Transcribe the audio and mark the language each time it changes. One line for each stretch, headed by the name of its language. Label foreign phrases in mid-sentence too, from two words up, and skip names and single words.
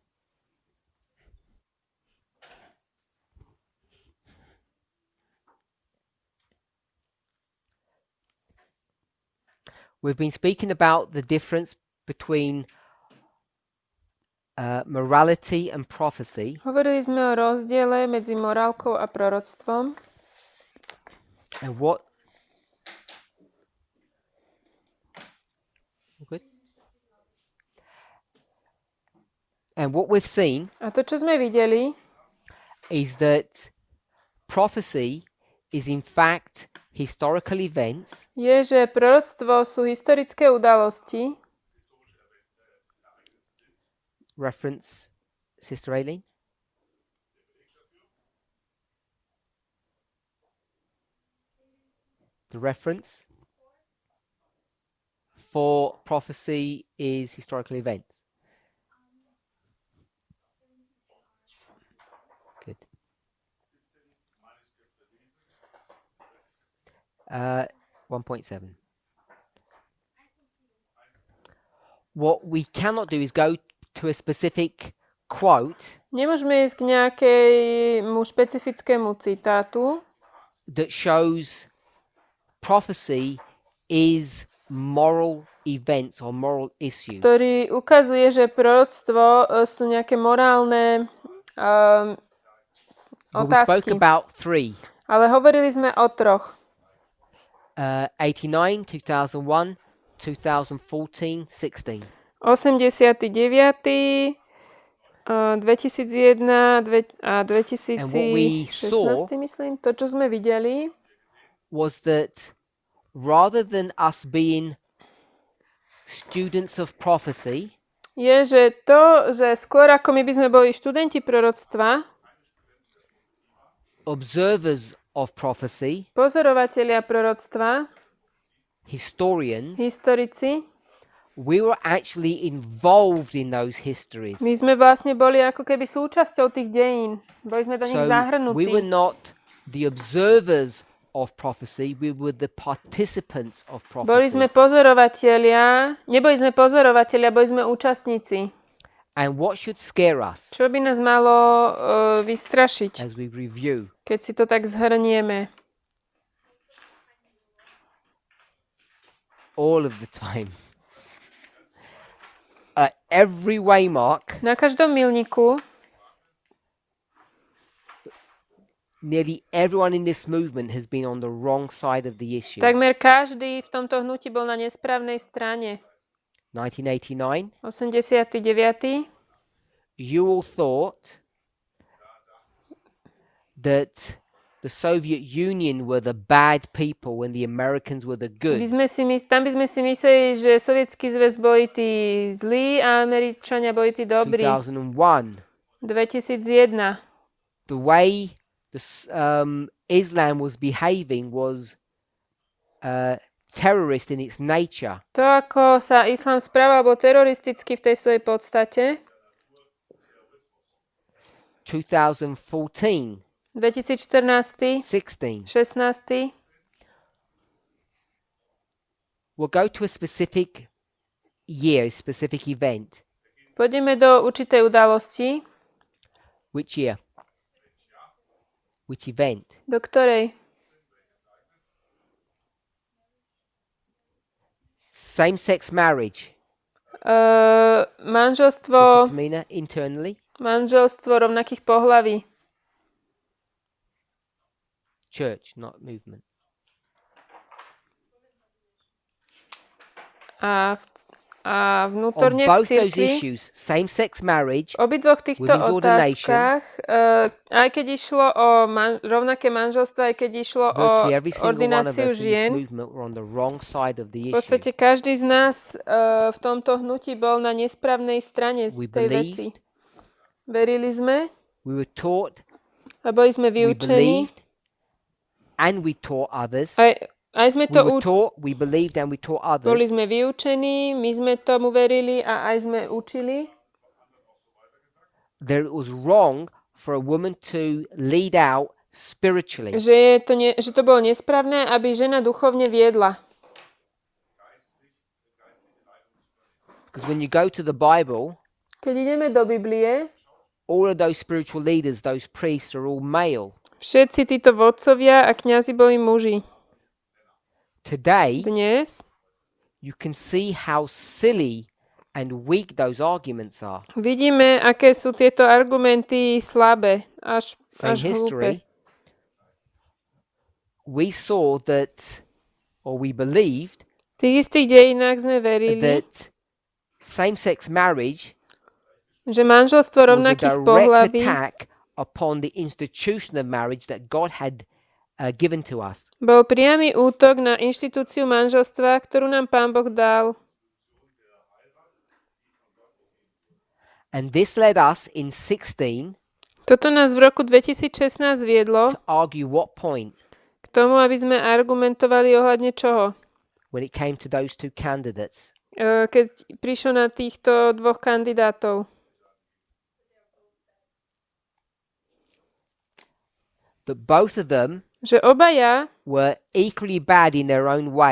English: We've been speaking about the difference between morality and prophecy.
Slovak: Hovorili sme o rozdiele medzi morálkou a proroctvom.
English: And what good. And what we've seen
Slovak: A to, čo sme videli,
English: is that prophecy is in fact historical events
Slovak: je, že proroctvo sú historické udalosti.
English: reference Sister Aileen. The reference for prophecy is historical events. Good. 1.7. What we cannot do is go to a specific quote
Slovak: Nemôžeme ísť k nejakému špecifickému citátu,
English: that shows prophecy is moral events or moral issues.
Slovak: ktorý ukazuje, že proroctvo sú nejaké morálne
English: But we spoke
Slovak: otázky.
English: about 3.
Slovak: Ale hovorili sme o troch.
English: 89, 2001, 2014, 16.
Slovak: 89., 2001 a
English: And what we
Slovak: 2016,
English: saw
Slovak: myslím. To, čo sme videli,
English: was that rather than us being students of prophecy,
Slovak: je, že skôr ako my by sme boli študenti proroctva,
English: observers of prophecy,
Slovak: pozorovatelia proroctva,
English: historians,
Slovak: historici,
English: we were actually involved in those histories.
Slovak: my sme vlastne boli ako keby súčasťou tých dejín. Boli sme do nich
English: So we were
Slovak: zahrnutí.
English: not the observers of prophecy, we were the participants of
Slovak: Boli
English: prophecy.
Slovak: sme pozorovatelia, neboli sme pozorovatelia, boli sme účastníci.
English: And what should scare us
Slovak: Čo by nás malo vystrašiť,
English: as we review?
Slovak: keď si to tak zhrnieme?
English: All of the time. Every waymark,
Slovak: Na každom milníku
English: nearly everyone in this movement has been on the wrong side of the issue.
Slovak: takmer každý v tomto hnutí bol na nesprávnej strane.
English: 1989,
Slovak: 89.
English: you all thought that the Soviet Union were the bad people and the Americans were the good.
Slovak: Tam by sme si mysleli, že Sovietský zväz boli tí zlí a Američania boli tí dobrí.
English: 2001,
Slovak: 2001.
English: the way Islam was behaving was terrorist in its nature.
Slovak: To, ako sa islám správal, bol teroristický v tej svojej podstate.
English: 2014,
Slovak: 2014,
English: 16.
Slovak: 16.
English: We'll go to a specific year, a specific event.
Slovak: Pôjdeme do určitej udalosti.
English: Which year? Which event?
Slovak: Do ktorej?
English: Same-sex marriage.
Slovak: Manželstvo,
English: Sister Tamina, internally.
Slovak: manželstvo rovnakých pohlaví.
English: Church, not movement.
Slovak: A
English: On
Slovak: vnútorne v
English: both those
Slovak: cirkvi,
English: issues, same-sex marriage,
Slovak: v obidvoch týchto
English: women's ordination,
Slovak: otázkach, aj keď išlo o rovnaké manželstvo, aj keď išlo o
English: virtually every single one of
Slovak: ordináciu
English: us in this
Slovak: žien,
English: movement were on the wrong side of the
Slovak: v podstate
English: issue.
Slovak: každý z nás v tomto hnutí bol na nesprávnej strane
English: We
Slovak: tej veci.
English: believed,
Slovak: Verili sme
English: we were taught,
Slovak: a boli sme
English: we
Slovak: vyučení.
English: believed, and we taught others.
Slovak: Aj sme
English: We
Slovak: to
English: were taught, we believed, and we taught
Slovak: boli
English: others
Slovak: sme vyučení, my sme tomu verili a aj sme učili,
English: that it was wrong for a woman to lead out spiritually.
Slovak: že to bolo nesprávne, aby žena duchovne viedla.
English: Because when you go to the Bible,
Slovak: Keď ideme do Biblie,
English: all of those spiritual leaders, those priests are all male.
Slovak: všetci títo vodcovia a kňazi boli muži.
English: Today,
Slovak: Dnes
English: you can see how silly and weak those arguments are.
Slovak: vidíme, aké sú tieto argumenty slabé, až
English: So in
Slovak: hlúpe.
English: history, we saw that, or we believed,
Slovak: V tých istých dejinách sme verili,
English: that same-sex marriage
Slovak: že manželstvo
English: was a
Slovak: rovnakých
English: direct
Slovak: pohlaví
English: attack upon the institution of marriage that God had given to us.
Slovak: bol priamy útok na inštitúciu manželstva, ktorú nám Pán Boh dal.
English: And this led us in 16
Slovak: Toto nás v roku 2016 viedlo
English: to argue what point
Slovak: k tomu, aby sme argumentovali ohľadne čoho.
English: when it came to those two candidates.
Slovak: Keď prišlo na týchto dvoch kandidátov.
English: That both of them
Slovak: Že obaja
English: were equally bad in their own way.